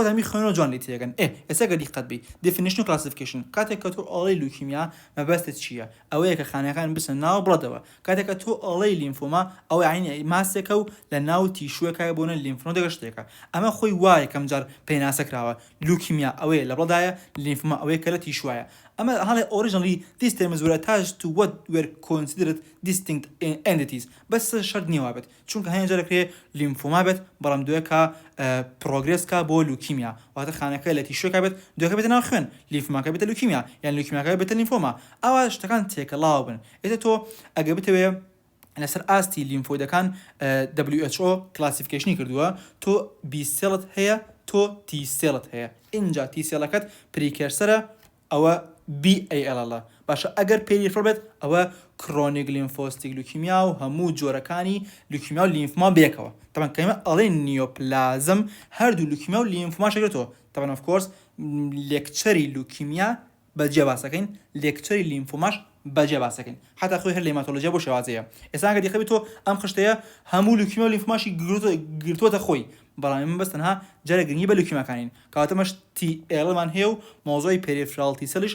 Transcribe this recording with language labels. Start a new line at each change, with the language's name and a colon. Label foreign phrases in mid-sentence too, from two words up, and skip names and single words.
Central Kurdish: هەمی خوێنەوە جوان لی تێگەن ئێستا گە دیقەت بی definition و classification کاتێک کە تۆ ئەڵەی لوکیمیا مەبەستت چییە ئەوەیە کە خانەکان بسن ناو بڵەدەوە کاتێک کە تۆ ئەڵەی لیمفۆما ئەوە عینی ماسێکە و لە ناو تیشوەکە بۆنە لیمفنۆدە شتێکە ئەمە خۆی وایە کەم جار پێناسەکراوە لوکیمیا ئەوەیە لە بڵدایە لیمفۆما ئەوەیە کە لە تیشوایە ئەمە هەڵێ
English: originally these terms were attached to what were considered distinct entities
Central Kurdish: بەس شەرت نییە بێت چونکە هەیە جارەکرێ لیمفۆما بێت بەڵام دوێکە پرۆگرێسکە بۆ لوکیمیا واتە خانەکە لە تیشوەکە بێت دوێکە بێتە ناو خوێن لیمفۆماکە بێتە لوکیمیا یان لوکیماکە بێتە لیمفۆما ئەوە شتەکان تێکەڵاو بن ئێتە تۆ ئەگە بتەوێ لەسەر ئاستی لیمفۆیدەکان WHO کلاسیفیکیشنی کردووە تۆ B سێڵت هەیە تۆ T سێڵت هەیە اینجا T سێڵەکەت پریکێرسەرە ئەوە BALL باشە ئەگەر پێریفڕ بێت ئەوە
English: chronic lymphocytic leukemia
Central Kurdish: و هەموو جۆرەکانی لوکیمیا و لیمفما بێکەوە تەمان کەمە ئەڵێ نیۆپلازم هەردوو لوکیمیا و لیمفما شەگرێتەوە تەمان
English: of course
Central Kurdish: لێکچەری لوکیمیا بەجێ باسەکەین لێکچەری لیمفۆماش بەجێ باسەکەین حتا خۆی هەر لە هێماتۆلۆژیا بۆ شێوازەیە ئێستا ئەگەر دیخەبی تۆ ئەم خشتەیە هەموو لوکیمیا و لیمفۆماشی گرتووەتە خۆی بەڵام من بەس تەنها جارە گرنگی بە لوکیماکانین کەواتەمەش TLمان هەیە و مۆزۆی
English: peripheral T cell